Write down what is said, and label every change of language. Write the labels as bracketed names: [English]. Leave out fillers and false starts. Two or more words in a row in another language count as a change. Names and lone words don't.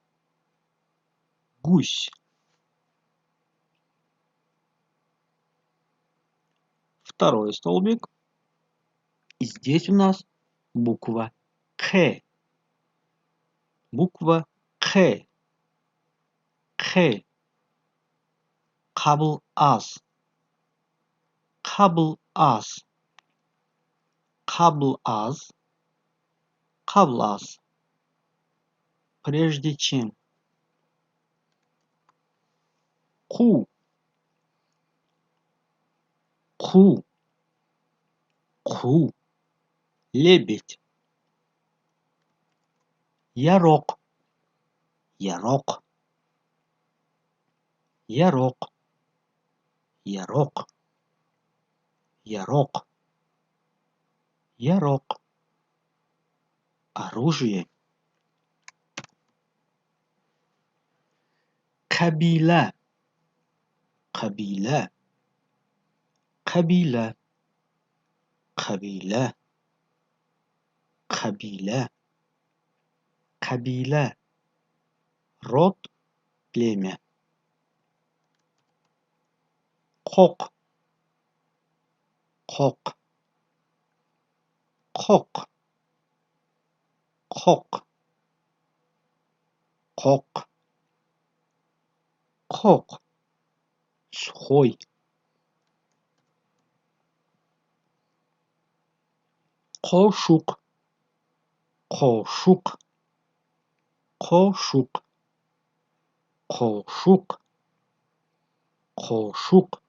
[Russian] Гусь. Второй столбик. И здесь у нас буква К. Буква К. К. [Tajik] Кабл аз. Кабл аз. Кабл аз. Кабл аз. [Russian] Прежде чем. [Tajik] Ку. Ку. Ку. [Russian] Лебедь. Ярок. [Tajik] Ярок. Ярок. Ярок. Ярок. [Russian] Ярок. Оружие. [Tajik] Кабила. Кабила. Кабила. Кабила. Кабила. [Russian] Кабила. Род, племя. [Tajik] Кок. Кок. Кок. Кок. Кок. Кок. [Russian] Сухой. [Tajik] Кошук. Кошук. Кошук. Кошук. Кошук.